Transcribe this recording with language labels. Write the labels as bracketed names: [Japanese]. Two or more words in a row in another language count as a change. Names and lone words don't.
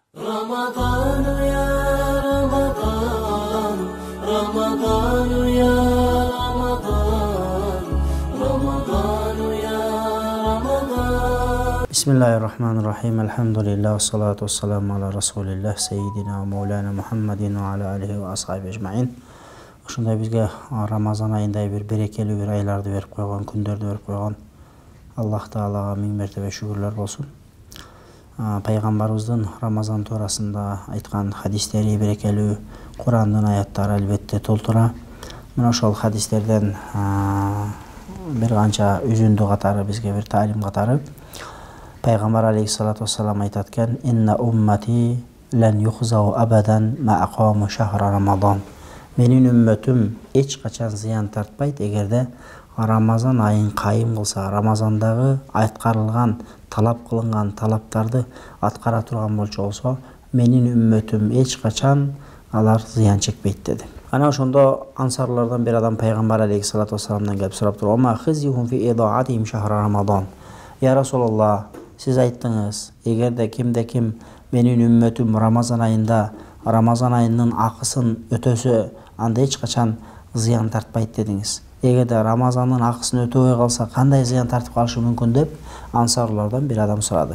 [Arabic] رمضان يا رمضان رمضان يا رمضان رمضان يا رمضان بسم الله الرحمن الرحيم الحمد لله والصلاة والسلام على رسول الله سيدنا ومولانا محمد وعلى آله وأصحابه أجمعين. [Kyrgyz] Ошондой бизге Рамазан айында бир берекелүү бир айларды берип койгон, күндөрдү берип койгон Аллах Таалага миң мертебе шүгүрлөр болсун. Пайгамбарыбыздын Рамазан туурасында айткан хадистери берекелүү, Курандын аяттары албетте толтура. Мына ошол хадистерден бир канча үзүндү катары бизге бир таалим катары Пайгамбар [Arabic] عليه الصلاة والسلام [Kyrgyz] айтат экен: [Arabic] "إن أمتي لن يخزوا أبدا ما أقاموا شهر رمضان." [Kyrgyz] Менин үммөтүм эч качан зыян тартпайт эгерде Рамазан айын кайым кылса, Рамазандагы айткарылган, талап кылынган талаптарды аткара турган болсо, менин үммөтүм эч качан алар зыян чекпейт деди. Ана ошондо ансарлардан бир адам Пайгамбар [Arabic] алейхиссалату вассаламдан [Kyrgyz] келип сурап туруп: [Arabic] "ما خزيهم في إضاعتهم شهر رمضان." يا رسول الله, [Kyrgyz] сиз айттыңыз, эгерде кимде ким менин үммөтүм Рамазан айынын акысын өтөсө, анда эч качан зыян тартпайт дедиңиз. Эгерде Рамазандын акысын өтөбөй калса, кандай зыян тартып калышы мүмкүн деп ансарлардан бир адам сурады.